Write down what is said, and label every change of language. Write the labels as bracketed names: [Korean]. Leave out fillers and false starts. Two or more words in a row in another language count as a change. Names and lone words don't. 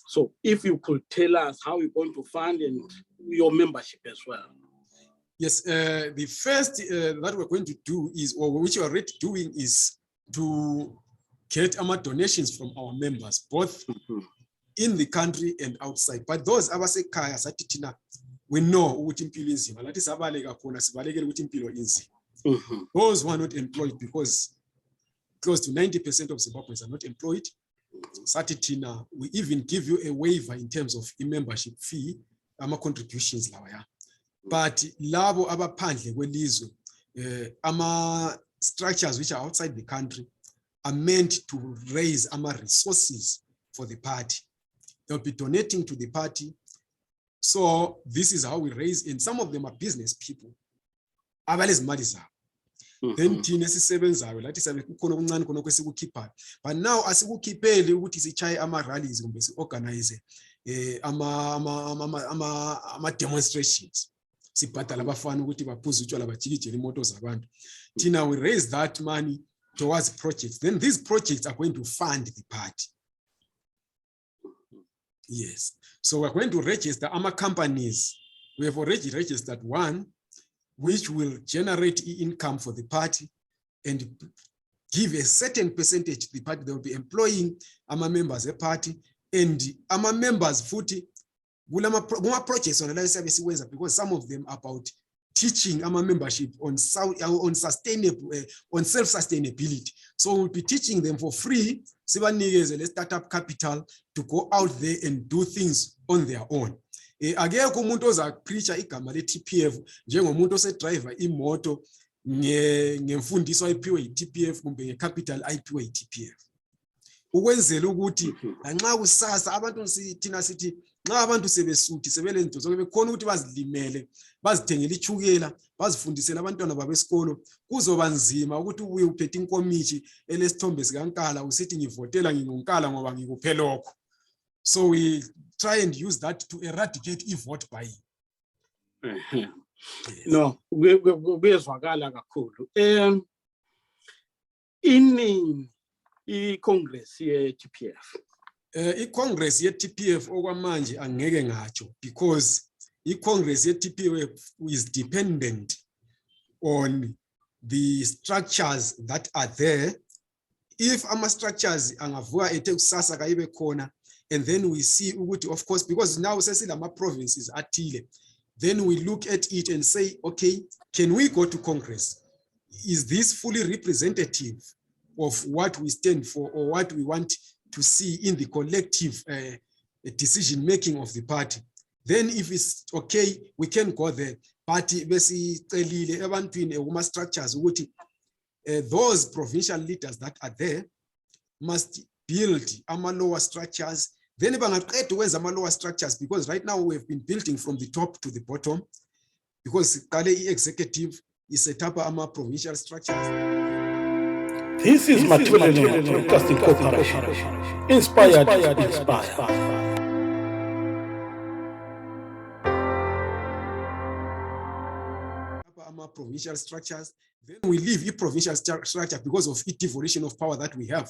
[English] So if you could tell us how you're going to fund and your membership as well. Yes, the first that we're going to do is, or which we're already doing, is to get our donations from our members, both in the country and outside. But those [North Ndebele] abasekhaya sathi thina, [English] we know [North Ndebele] ukuthi impilo inzima, lathi sabaleka khona sibalekele ukuthi impilo inzima. [English] Those who are not employed, because close to 90% of Zimbabweans are not employed, [North Ndebele] sathi thina, [English] we even give you a waiver in terms of a membership fee, [North Ndebele] ama contributions lawa ya. [English] But [North Ndebele] labo abaphandle kwelizwe, [English] ama structures which are outside the country are meant to raise ama resources for the party. They'll be donating to the party. So this is how we raise, and some of them are business people. [North Ndebele] Then thina sisebenzayo lathi sabe kukhona okuncane khona kwesikukhiphayo. But now asikukhipheli ukuthi sichaye ama rallies kumbe si organize ama demonstrations. Sibhadala abafana ukuthi baphuze utshwala bajikijele imoto zabantu. [English] Thina we raise that money towards projects. Then these projects are going to fund the party. Yes. So we're going to register our companies. We have already registered one, which will generate income for the party and give a certain percentage to the party. They will be employing our members a party, and our members footy more projects on service, because some of them are about teaching our membership on sustainable, on self-sustainability. So we'll be teaching them for free, startup capital to go out there and do things on their own. [North Ndebele] Akekho umuntu ozapreacha igama le-TPF njengomuntu osedriver imoto ngemfundiso ayiphiwe yi-TPF kumbe ngecapital ayiphiwe yi-TPF. Ukwenzela ukuthi lanxa kusasa abantu thina sithi Nxa abantu sebesuthi sebelento zonke bekhona ukuthi bazilimele bazithengele ichukela bazifundisele abantwana babo esikolo kuzoba nzima ukuthi ubuye uphethe inkomishi elesithombe sikaNkala usithi ngivotela nginguNkala ngoba ngikuphe lokho. [English] So we try and use that to eradicate e-vote buying. Yes. No, [North Ndebele] kuyezwakala kakhulu. Iningi i-Congress ye-TPF. I-Congress ye-TPF okwamanje angeke ngatsho [English] because [North Ndebele] i-Congress ye-TPF [English] is dependent on the structures that are there. [North Ndebele] If ama-structures angavuka ethe kusasa kayibe khona, [English] and then we see ukuthi, of course, because now [North Ndebele] sesilama provinces athile, [English] then we look at it and say, okay, can we go to Congress? Is this fully representative of what we stand for or what we want to see in the collective decision making of the party? Then if it's okay, we can go there. Party [North Ndebele] besicelile ebantwini kuma structures ukuthi [English] those provincial leaders that are there must build ama lower structures. Then [North Ndebele] bangaqeda ukwenza [English] ama lower structures, because right now we have been building from the top to the bottom, because qale i-executive is set up ama provincial structures. This is Multiracial Broadcasting Corporation. Inspired to inspire. Provincial structures, then we leave a provincial structure because of its devolution of power that we have.